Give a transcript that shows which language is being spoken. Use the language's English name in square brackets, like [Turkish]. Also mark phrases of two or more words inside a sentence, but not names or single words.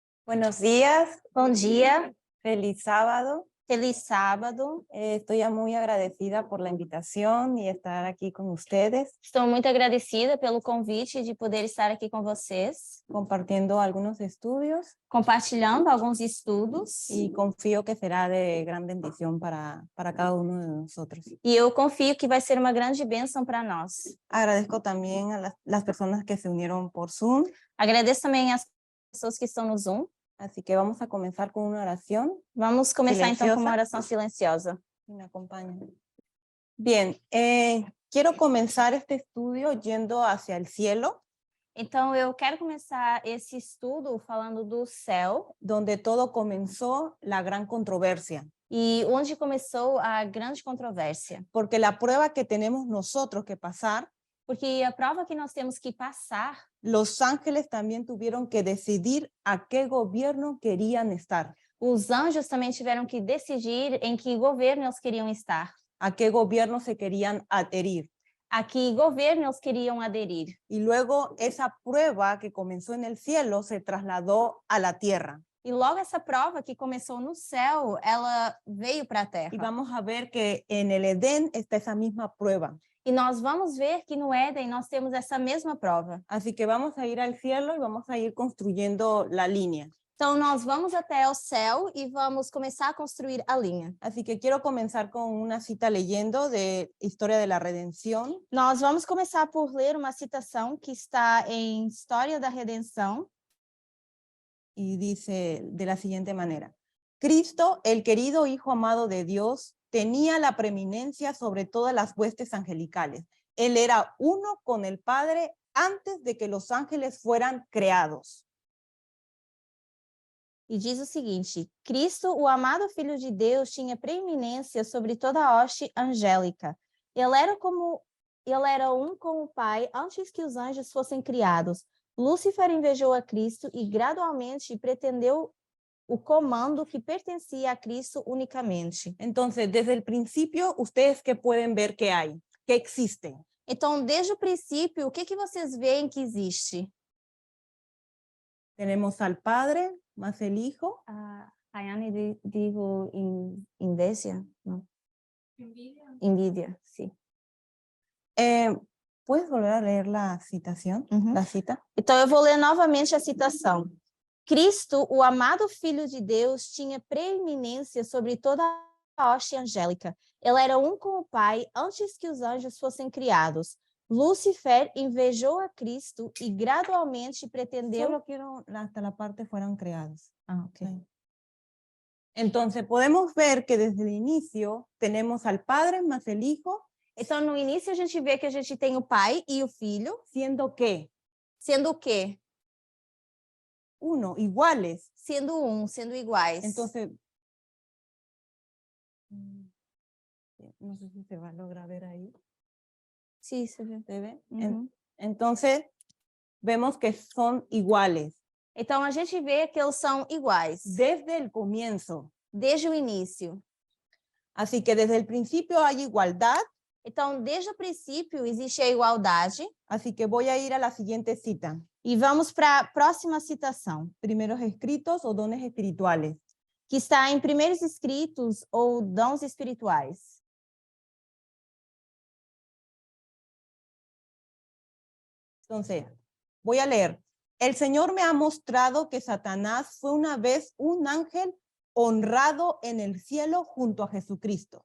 [Spanish] Buenos días, [Portuguese] Bom dia, [Spanish] feliz sábado. [Portuguese] feliz sábado. [Spanish] Estoy muy agradecida por la invitación y estar aquí con ustedes, [Portuguese] Estou muito agradecida pelo convite de poder estar aqui com vocês, [Spanish] compartiendo algunos estudios [Portuguese] compartilhando alguns estudos. [Spanish] y confío que será de gran bendición para cada uno de nosotros. [Portuguese] E eu confio que vai ser uma grande bênção para nós. [Spanish] Agradezco también a las personas que se unieron por Zoom, [Portuguese] Agradeço também às pessoas que estão no Zoom. [Spanish] así que vamos a comenzar con una oración. [Portuguese] Vamos começar então com Silenciosa. uma oração silenciosa. [Spanish] Si me acompañan. Bien, quiero comenzar este estudio yendo hacia el cielo, [Portuguese] Então eu quero começar esse estudo falando do céu [Spanish] donde todo comenzó la gran controversia. [Portuguese] e onde começou a grande controvérsia. [Spanish] Porque la prueba que tenemos nosotros que pasar, [Portuguese] Porque a prova que nós temos que passar, [Spanish] los ángeles también tuvieron que decidir a qué gobierno querían estar, [Portuguese] os anjos também tiveram que decidir em que governo eles queriam estar. [Spanish] a qué gobierno se querían adherir. [Portuguese] A que governo eles queriam aderir. [Spanish] Y luego esa prueba que comenzó en el cielo se trasladó a la tierra. [Portuguese] E logo essa prova que começou no céu, ela veio para a [Spanish] Y [Portuguese] terra. [Spanish] vamos a ver que en el Edén está esa misma prueba. [Portuguese] E nós vamos ver que no Éden nós temos essa mesma prova. [Spanish] Así que vamos a ir al cielo y vamos a ir construyendo la línea. [Portuguese] Então nós vamos até o céu e vamos começar a construir a linha. [Spanish] Así que quiero comenzar con una cita leyendo de Historia de la Redención. [Portuguese] Nós vamos começar por ler uma citação que está em História da Redenção. [Spanish] Y dice de la siguiente manera: Cristo, el querido Hijo amado de Dios, tenía la preeminencia sobre todas las huestes angelicales. Él era uno con el Padre antes de que los ángeles fueran creados. [Portuguese] E diz o seguinte: Cristo, o amado Filho de Deus, tinha preeminência sobre toda a hoste angélica. Ele era um com o Pai antes que os anjos fossem criados. Lúcifer invejou a Cristo e gradualmente pretendeu o comando que pertencia a Cristo unicamente. [Spanish] Entonces, desde el principio, ustedes que pueden ver que hay, que existe. [Portuguese] Então, desde o princípio, o que vocês veem que existe? [Spanish] Tenemos al Padre más el Hijo. [Portuguese] Rayane dijo inveja? Não. [Spanish] Envidia, sim. ¿Puedes volver a leer la citación? La cita. [Portuguese] Então, eu vou ler novamente a citação. Cristo, o amado Filho de Deus, tinha preeminência sobre toda a hoste angélica. Ele era um com o Pai antes que os anjos fossem criados. Lúcifer invejou a Cristo e gradualmente pretendeu... [Spanish] Solo quiero hasta la parte fueron creados. Okay. Sí. Entonces, podemos ver que desde el inicio tenemos al Padre más el Hijo. [Portuguese] Então, no início, a gente vê que a gente tem o Pai e o Filho. [Spanish] Siendo que [Portuguese] Sendo o quê? [Spanish] uno, iguales. [Portuguese] Sendo um, sendo iguais. [Spanish] Entonces, no sé si se va a lograr ver ahí. [Portuguese] Sí, se vê. [Spanish] ¿Se ve? Uhum. Entonces, vemos que son iguales. [Portuguese] Então, a gente vê que eles são iguais. [Spanish] Desde el comienzo. [Portuguese] Desde o início. [Spanish] Así que desde el principio hay igualdad. [Portuguese] Então, desde o princípio, existe a igualdade. [Spanish] Así que voy a ir a la siguiente cita. [Portuguese] E vamos para a próxima citação. [Spanish] Primeros escritos o dones espirituales. [Portuguese] Que está em Primeiros Escritos ou Dons Espirituais. [Spanish] Entonces, voy a leer. El Señor me ha mostrado que Satanás fue una vez un ángel honrado en el cielo junto a Jesucristo.